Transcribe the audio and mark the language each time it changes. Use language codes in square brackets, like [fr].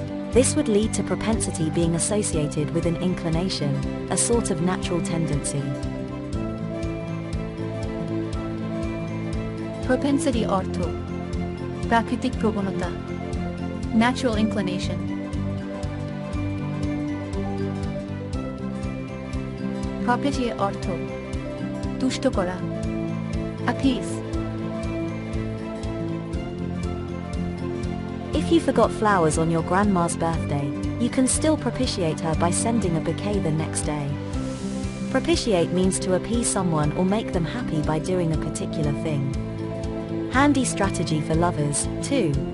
[en] This would lead to propensity being associated with an inclination, a sort of natural tendency. [bn] Propensity অর্থ প্রাকৃতিক প্রবণতা, [en] natural inclination. [bn] Propitiate অর্থ তুষ্ট করা, appease. [en] If you forgot flowers on your grandma's birthday, you can still propitiate her by sending a bouquet the next day. Propitiate means to appease someone or make them happy by doing a particular thing. Handy strategy for lovers, too.